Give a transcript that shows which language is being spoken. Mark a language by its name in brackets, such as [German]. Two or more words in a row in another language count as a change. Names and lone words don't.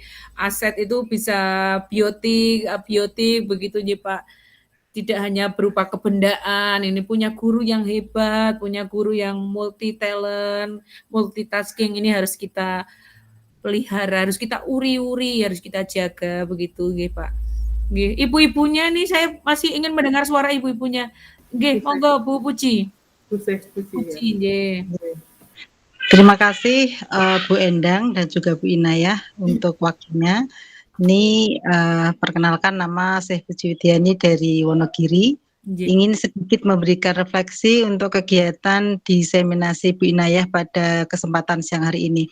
[Indonesian] Aset itu bisa biotik begitu ya Pak. Tidak hanya berupa kebendaan, ini punya guru yang hebat, punya guru yang multi talent, multitasking, ini harus kita pelihara, harus kita uri-uri, harus kita jaga begitu nggih Pak. Nggih, ibu-ibunya nih saya masih ingin mendengar suara ibu-ibunya. [Javanese] Nggih, monggo Bu Puji. [Indonesian] Puji nggih. Terima kasih Bu Endang dan juga Bu Inayah untuk waktunya. Ini perkenalkan nama Syekh Puji Widiani dari Wonogiri. Ingin sedikit memberikan refleksi untuk kegiatan diseminasi Bu Inayah pada kesempatan siang hari ini.